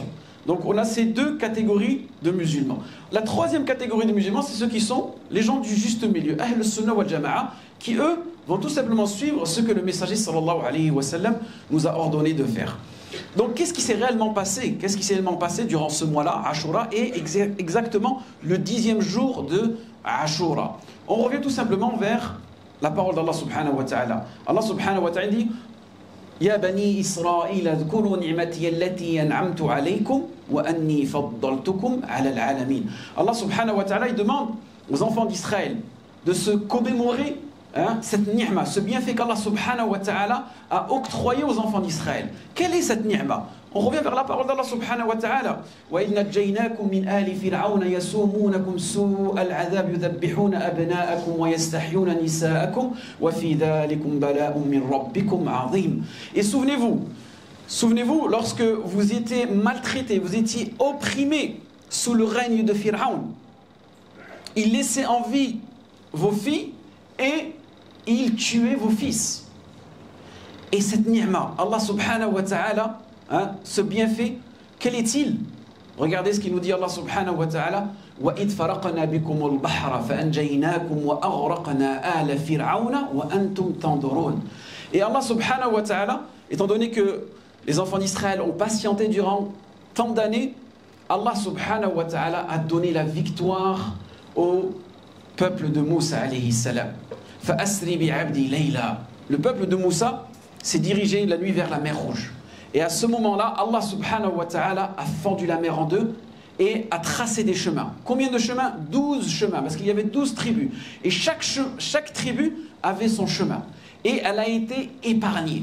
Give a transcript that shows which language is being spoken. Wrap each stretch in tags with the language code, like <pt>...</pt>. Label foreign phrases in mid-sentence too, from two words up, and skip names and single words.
<fr>Donc on a ces deux catégories de musulmans. La troisième catégorie de musulmans, c'est ceux qui sont les gens du juste milieu,</fr> <ar>أهل السنة والجماعة,</ar> <fr>qui eux vont tout simplement suivre ce que le messager</fr> <ar>صلى الله عليه وسلم</ar> <fr>nous a ordonné de faire. Donc qu'est-ce qui s'est réellement passé? Qu'est-ce qui s'est réellement passé durant ce mois-là, Ashura, et exactement le 10e jour de Ashura? On revient tout simplement vers la parole d'Allah</fr> <ar>سبحانه وتعالى. الله سبحانه وتعالى dit: يا بني إسرائيل اذكروا نعمتي التي أنعمت عليكم وأني فضلتكم على العالمين. الله سبحانه وتعالى</ar> <fr>il demande aux enfants d'Israël de se commémorer cette ni'ma, ce bienfait qu'Allah</fr> <ar>سبحانه وتعالى</ar> <fr>a octroyé aux enfants d'Israël. Quelle est cette ni'ma? On revient vers la parole d'Allah</fr> <ar>سبحانه وتعالى. وإذ نجيناكم من آل فرعون يسومونكم سوء العذاب يذبحون أبناءكم ويستحيون نساءكم وفي ذلكم بلاء من ربكم عظيم.</ar> <fr>Et souvenez-vous lorsque vous étiez maltraités, vous étiez opprimés sous le règne de Pharaon. Il laissait en vie vos filles et il tuait vos fils. Et cette ni'ma,</fr> <ar>الله سبحانه وتعالى,</ar> <fr>ce bienfait, quel est-il? Regardez ce qu'il nous dit</fr> <ar>الله سبحانه وتعالى: وَإِذْ فَرَقْنَا بِكُمُ الْبَحْرَ فَأَنْجَيْنَاكُمْ وَأَغْرَقْنَا آلَ فِرْعَوْنَ وَأَنْتُمْ تَنْظُرُونَ.</ar> <fr>Et</fr> <ar>الله سبحانه وتعالى,</ar> <fr>étant donné que les enfants d'Israël ont patienté durant tant d'années,</fr> <ar>الله سبحانه وتعالى</ar> <fr>a donné la victoire au peuple de Moussa</fr> <ar>عليه السلام. فَأَسْرِ بِعَبْدِ لَيْلًا.</ar> <fr>Le peuple de Moussa s'est dirigé la nuit vers la mer Rouge. Et à ce moment-là, Allah subhanahu wa ta'ala a fendu la mer en deux et a tracé des chemins. Combien de chemins? 12 chemins, parce qu'il y avait 12 tribus. Et chaque tribu avait son chemin. Et elle a été épargnée.</fr>